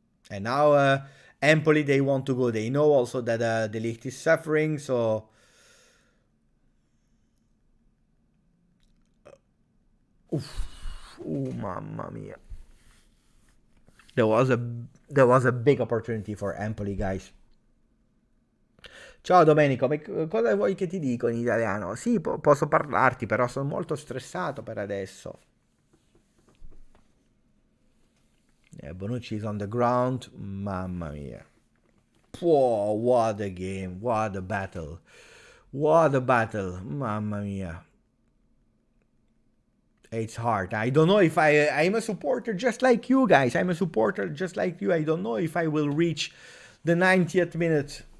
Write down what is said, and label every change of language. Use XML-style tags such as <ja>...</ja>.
<en>And now Empoli, they want to go. They know also that De Ligt is suffering, so ooh, mamma mia. There was a big opportunity for Empoli, guys.</en> <it>Ciao Domenico, cosa vuoi che ti dico in italiano? Sì, posso parlarti, però sono molto stressato per adesso.</it> <en>Yeah, Bonucci is on the ground. Mamma mia. Whoa, what a game. What a battle. What a battle. Mamma mia. It's hard. I don't know if I'm a supporter just like you guys. I'm a supporter just like you. I don't know if I will reach the 90th minute.</en>